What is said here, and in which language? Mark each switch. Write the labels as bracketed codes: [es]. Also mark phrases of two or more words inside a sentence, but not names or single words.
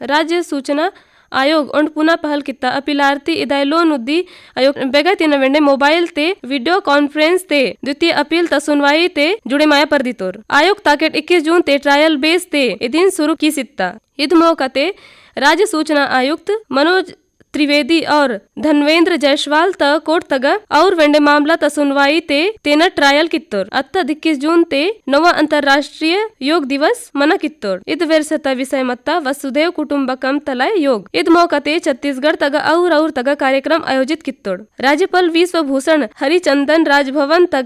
[gon] राज्य सूचना आयोग और पुनः पहल किता अपीलार्थी इदायलो नुद्दी आयोग बेगा तीन वेंडे मोबाइल ते वीडियो कॉन्फ्रेंस ते द्वितीय अपील त सुनवाई ते जुड़े माया पर दितोर आयोग ताकेट 21 जून ते ट्रायल बेस ते इदिन शुरू की सित्ता इद मौका ते राज्य सूचना आयुक्त मनोज त्रिवेदी और धनवेंद्र जायसवाल त कोर्ट तग और वेंडे मामला त सुनवाई ते तेना ट्रायल कित्तोर अत्ता 21 जून ते नवा अंतरराष्ट्रीय योग दिवस मना कित्तोर इद वेरसता विषय मत्ता वसुधैव कुटुंबकम तलाय योग इद मौका ते छत्तीसगढ़ तग और तग कार्यक्रम आयोजित कित्तोर राज्यपाल विश्वभूषण हरिचंदन राजभवन तग